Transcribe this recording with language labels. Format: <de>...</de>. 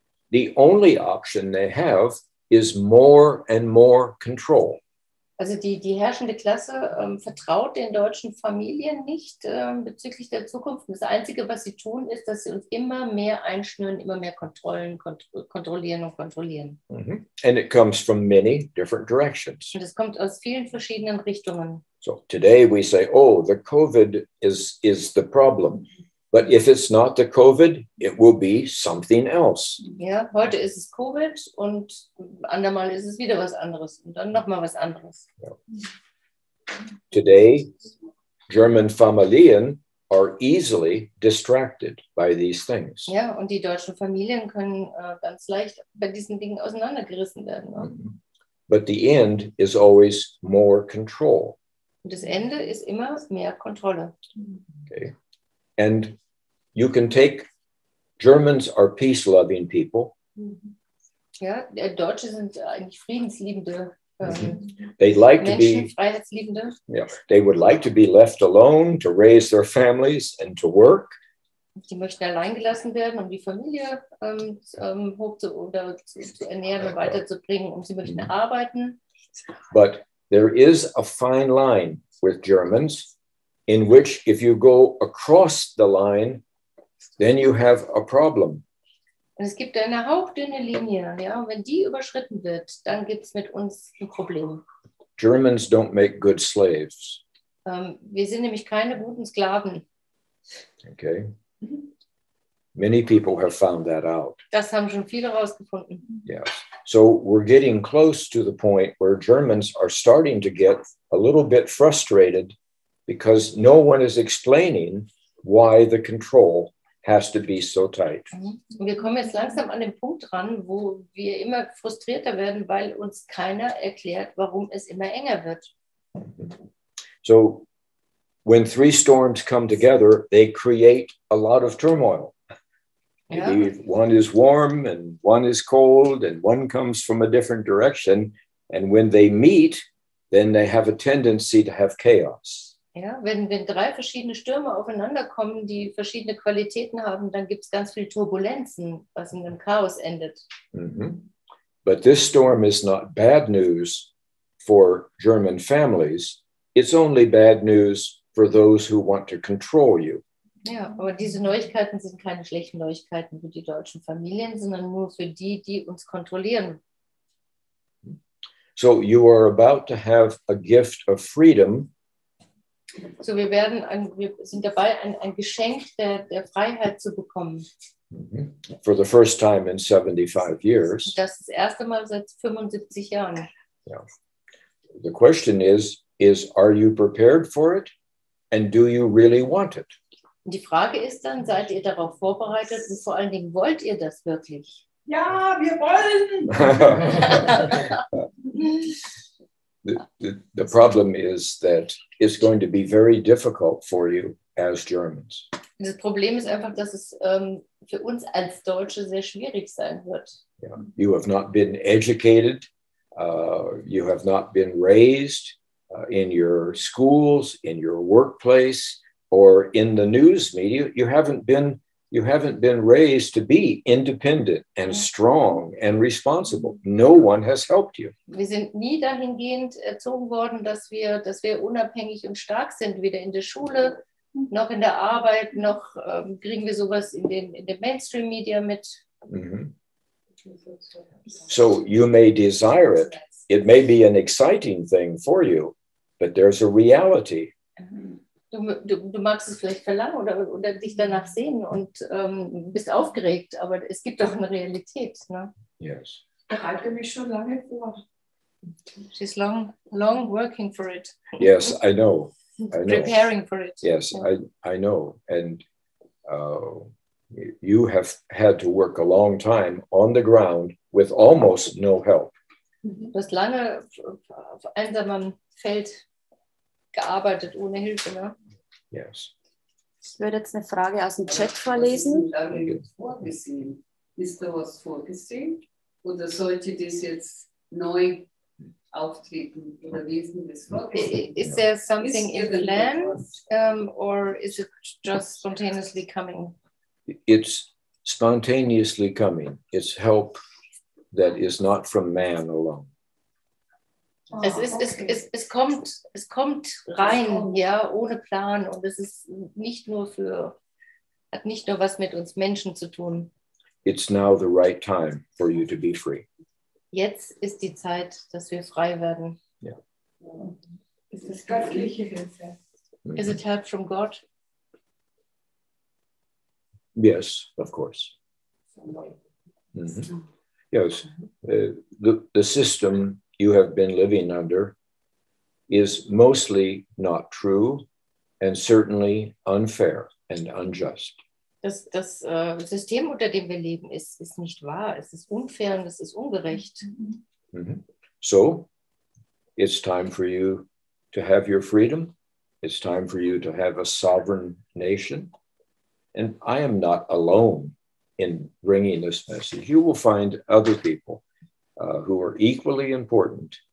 <en>The only option they have is more and more control.</en> <de>Also die herrschende Klasse vertraut den deutschen Familien nicht bezüglich der Zukunft. Das Einzige, was sie tun, ist, dass sie uns immer mehr einschnüren, immer mehr kontrollieren und kontrollieren. Mm-hmm.</de> <en>And it comes from many different directions.</en> <de>Und es kommt aus vielen verschiedenen Richtungen.</de> <en>So today we say, oh, the COVID is the problem. But if it's not the COVID, it will be something else.</en> <de>Ja, heute ist es Covid und andermal ist es wieder was anderes und dann nochmal was anderes. Yeah.</de> <en>Today, German Familien are easily distracted by these things.</en> <de>Ja, und die deutschen Familien können ganz leicht bei diesen Dingen auseinandergerissen werden. Ne?</de> <en>But the end is always more control.</en> <de>Und das Ende ist immer mehr Kontrolle. Okay.</de> <en>And you can take, Germans are peace-loving people.</en> <de>Ja, Deutsche sind eigentlich friedensliebende</de> <en>They'd like to</en> <de>Menschen,</de> <en>be,</en> <de>freiheitsliebende.</de> <en>yeah, they would like to be left alone to raise their families and to work.</en> <de>Die möchten allein gelassen werden, um die Familie zu ernähren und weiterzubringen. Und sie möchten arbeiten.</de> <en>But there is a fine line with Germans in which if you go across the line, then you have a problem.</en> <de>Und es gibt eine hauchdünne Linie, ja, und wenn die überschritten wird, dann gibt es mit uns ein Problem.</de> <en>Germans don't make good slaves.</en> <de>Wir sind nämlich keine guten Sklaven. Okay.</de> <en>Many people have found that out.</en> <de>Das haben schon viele herausgefunden.</de> <en>Yes. So we're getting close to the point where Germans are starting to get a little bit frustrated because no one is explaining why the control has to be so tight.</en> <de>Und wir kommen jetzt langsam an den Punkt ran, wo wir immer frustrierter werden, weil uns keiner erklärt, warum es immer enger wird.</de> <en>So when three storms come together, they create a lot of turmoil. Maybe one is warm and one is cold and one comes from a different direction. And when they meet, then they have a tendency to have chaos.</en> <de>Ja, wenn drei verschiedene Stürme aufeinander kommen, die verschiedene Qualitäten haben, dann gibt es ganz viel Turbulenzen, was in einem Chaos endet.</de> <en>But this storm is not bad news for German families. It's only bad news for those who want to control you.</en> <de>Ja, aber diese Neuigkeiten sind keine schlechten Neuigkeiten für die deutschen Familien, sondern nur für die, die uns kontrollieren.</de> <en>So you are about to have a gift of freedom.</en> <de>So wir sind dabei, ein Geschenk der Freiheit zu bekommen.</de> <en>For the first time in 75 years.</en> <de>Das ist das erste Mal seit 75 Jahren. Yeah.</de> <en>The question is are you prepared for it? And do you really want it?</en> <de>Und die Frage ist dann, seid ihr darauf vorbereitet und vor allen Dingen, wollt ihr das wirklich? Ja, wir wollen!</de> <en>The problem is that it's going to be very difficult for you as Germans.</en> <de>Das Problem ist einfach, dass es für uns als Deutsche sehr schwierig sein wird. Yeah.</de> <en>You have not been educated. You have not been raised in your schools, in your workplace, or in the news media. You haven't been raised to be independent and strong and responsible. No one has helped you.</en> <de>Wir sind nie dahingehend erzogen worden, dass wir unabhängig und stark sind, weder in der Schule noch in der Arbeit, noch kriegen wir sowas in den Mainstream-Media mit.</de> <en>So you may desire it. It may be an exciting thing for you, but there's a reality.</en> <de>Du magst es vielleicht verlangen oder dich danach sehen und bist aufgeregt, aber es gibt doch eine Realität. Ne?</de> <en>Yes.</en> <de>Ich bereite mich schon lange vor.</de> <en>She's long working for it. Yes, I know. Preparing for it. Yes, yeah. I know. And you have had to work a long time on the ground with almost no help.</en> <de>Du hast lange auf einsamem Feld gearbeitet, ohne Hilfe, ne?</de> <en>Yes.</en> <de>Ich würde jetzt eine Frage aus dem Chat vorlesen. Vorgesehen? Ist da was vorgesehen? Oder sollte das jetzt neu auftreten? Oder wie ist denn das vorgesehen?</de> <en>Is there something in plan, or is it just spontaneously coming? It's spontaneously coming. It's help that is not from man alone.</en> <de>Es kommt rein, ja, ohne Plan. Und es ist hat nicht nur was mit uns Menschen zu tun.</de> <en>It's now the right time for you to be free.</en> <de>Jetzt ist die Zeit, dass wir frei werden. Yeah. Ist das göttliche Hilfe?</de> <en>Is it help from God? Yes, of course. Mhm. Yes, the system you have been living under is mostly not true and certainly unfair and unjust.</en> <de>Das System, unter dem wir leben, ist nicht wahr. Es ist unfair und es ist ungerecht. Mhm.</de> <en>So, it's time for you to have your freedom. It's time for you to have a sovereign nation. And I am not alone in bringing this message. You will find other people who are equally important.</en>